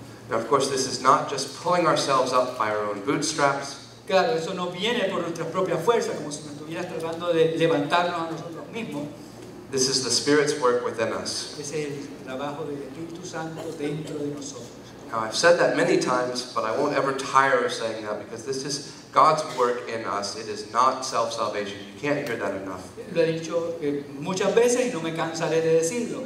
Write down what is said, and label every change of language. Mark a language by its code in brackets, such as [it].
[en] Now, of course, this is not just pulling ourselves up by our own bootstraps. [es] Claro, eso no viene por nuestras propias fuerzas, como si nos estuvieras tratando de levantarnos a nosotros mismos. [en] This is the Spirit's work within us. [es] Ese es el trabajo del Espíritu Santo dentro de nosotros. [en] Now, I've said that many times, but I won't ever tire of saying that because this is God's work in us. It is not self-salvation. You can't hear that enough. [es] Lo he dicho muchas veces y no me cansaré de decirlo.